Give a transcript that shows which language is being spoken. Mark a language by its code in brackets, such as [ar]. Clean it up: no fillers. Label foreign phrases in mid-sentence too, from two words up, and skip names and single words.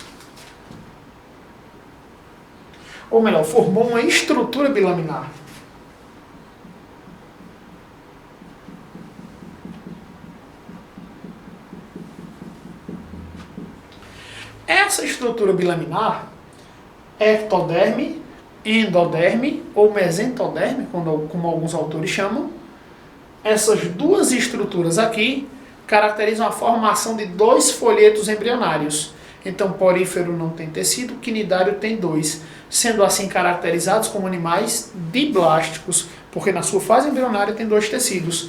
[pt] Ou melhor, formou uma estrutura bilaminar. Essa estrutura bilaminar, ectoderme, endoderme ou mesentoderme, como alguns autores chamam, essas duas estruturas aqui caracterizam a formação de dois folhetos embrionários. Então, porífero não tem tecido, quinidário tem dois, sendo assim caracterizados como animais diblásticos, porque na sua fase embrionária tem dois tecidos.